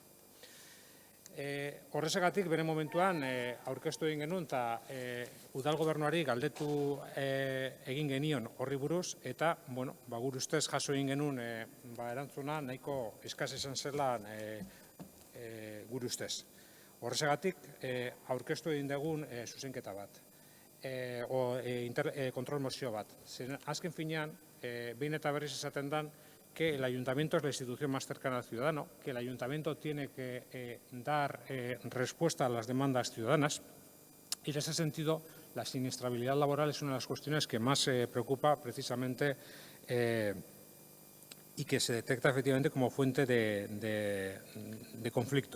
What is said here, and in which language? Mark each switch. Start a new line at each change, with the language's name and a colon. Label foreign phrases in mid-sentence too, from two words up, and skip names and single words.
Basque: Horrezagatik, bere momentuan, aurkeztu egin genuen eta udal gobernuari galdetu egin genion horri buruz eta, gure ustez jaso egin genuen erantzuna nahiko eskaz izan zela gure ustez. Horrezagatik, aurkeztu egin dugun zuzenketa bat, kontrol mozio bat. Azken finean, behin eta berriz esaten dan,
Spanish: que el ayuntamiento es la institución más cercana al ciudadano, que el ayuntamiento tiene que dar respuesta a las demandas ciudadanas y en ese sentido la siniestrabilidad laboral es una de las cuestiones que más preocupa precisamente y que se detecta efectivamente como fuente de conflicto.